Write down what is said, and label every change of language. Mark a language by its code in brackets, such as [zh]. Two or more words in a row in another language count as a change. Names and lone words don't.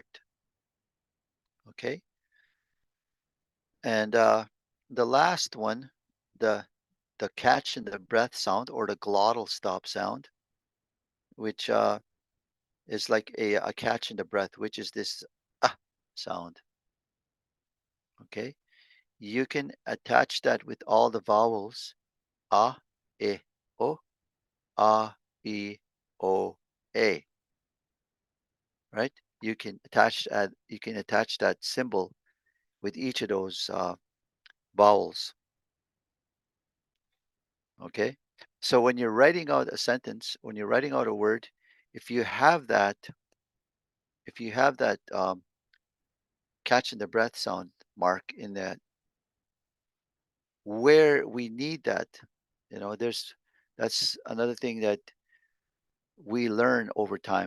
[en] Okay, and the last one, the the catch in the breath sound or the glottal stop sound, which is like a catch in the breath, which is this ah sound. Okay, you can attach that with all the vowels a, e, o, a, e, o, a. Right? You can attach that symbol with each of those vowels. Okay, so when you're writing out a sentence, when you're writing out a word, if you have that, if you have that catch in the breath sound mark in that where we need that, there's that's another thing that we learn over time.